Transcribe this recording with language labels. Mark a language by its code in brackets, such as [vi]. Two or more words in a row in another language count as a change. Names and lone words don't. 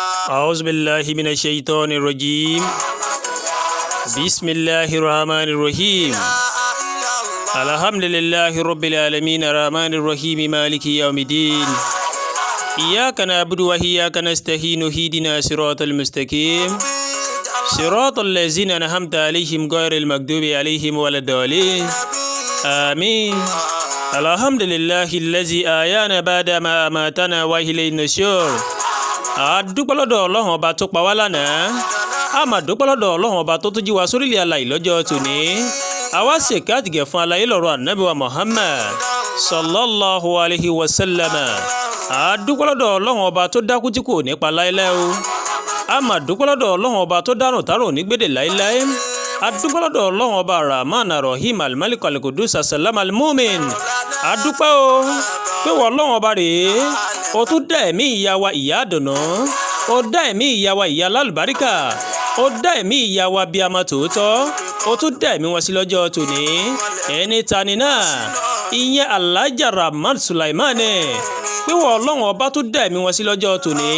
[ar] أعوذ بالله من الشيطان الرجيم بسم الله الرحمن الرحيم الحمد لله رب العالمين الرحمن الرحيم مالك يوم الدين إياك نعبد وإياك نستعين اهدنا الصراط المستقيم صراط الذين أنعمت عليهم غير المغضوب عليهم ولا الضالين آمين الحمد لله الذي أحيانا بعد ما أماتنا وإليه النشور. [yo] Adúpẹ́ lọ́dọ̀ Ọlọ́run ọba tó pa wá lánàá, a máa dúpẹ́ lọ́dọ̀ Ọlọ́run ọba tó tún jí wa sórílẹ̀ alààyè lọ́jọ́ tòní. Àwa ṣèké àtìgẹ̀ fún aláyé lọ́rọ̀ ànábì wa Muhammad [ar] صلى الله عليه وسلم. [yo] Adúpẹ́ lọ́dọ̀ Ọlọ́run ọba tó dákú tí kò nípa láéláé o. A máa dúpẹ́ lọ́dọ̀ Ọlọ́run ọba tó dárùn tárùn ní gbèdè láéláé. Adúpẹ́ lọ́dọ̀ Ọlọ́run ọba Rahman Rahim Al-Malik Al-Qudus As-Salam Al-Mumin. Adúpẹ́ o pé wọ́n Ọlọ́run ọba rèé. Ó tún dá ẹ̀mí ìyá wa ìyá àdùnnú, ó dá ẹ̀mí ìyá wa ìyá lálùbáríkà, ó dá ẹ̀mí ìyá wa bí amọ̀ tòótọ́, ó tún dá ẹ̀mí wọn sí lọ́jọ́ tòní. Ẹni tani náà ìyẹn Alhaja Rahmat Sulaiman pé wọ́n Ọlọ́run ọba tún dá ẹ̀mí wọn sí lọ́jọ́ tòní.